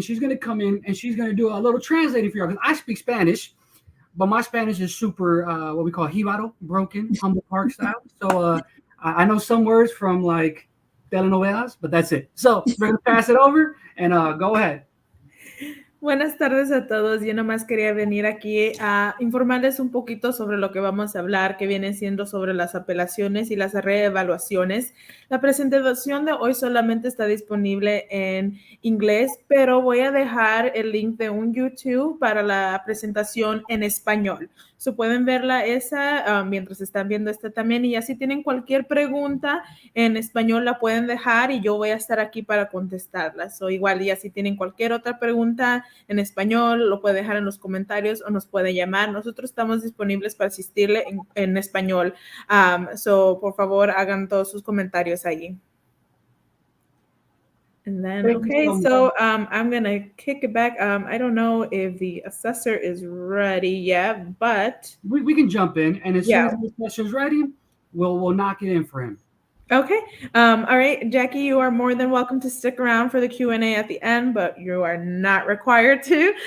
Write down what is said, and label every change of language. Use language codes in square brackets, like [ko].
[en] She's going to come in and she's going to do a little translating for you because I speak Spanish, but my Spanish is super, what we call jíbaro, broken, Humble Park style. So I know some words from like telenovelas, but that's it. So we're going to pass it over and go ahead. [es] Buenas tardes a todos. Yo nomás quería venir aquí a informarles un poquito sobre lo que vamos a hablar, que viene siendo sobre las apelaciones y las reevaluaciones. La presentación de hoy solamente está disponible en inglés, pero voy a dejar el link de un YouTube para la presentación en español. So pueden verla esa mientras están viendo esta también, y así tienen cualquier pregunta en español la pueden dejar y yo voy a estar aquí para contestarlas. So igual, y así tienen cualquier otra pregunta en español, lo puede dejar en los comentarios o nos puede llamar. Nosotros estamos disponibles para asistirle en español. So por favor hagan todos sus comentarios allí. [en] And then, okay, so I'm going to kick it back. I don't know if the assessor is ready yet, but... We can jump in, and as soon as the assessor is ready, we'll knock it in for him. Okay. All right, Jackie, you are more than welcome to stick around for the Q&A at the end, but you are not required to.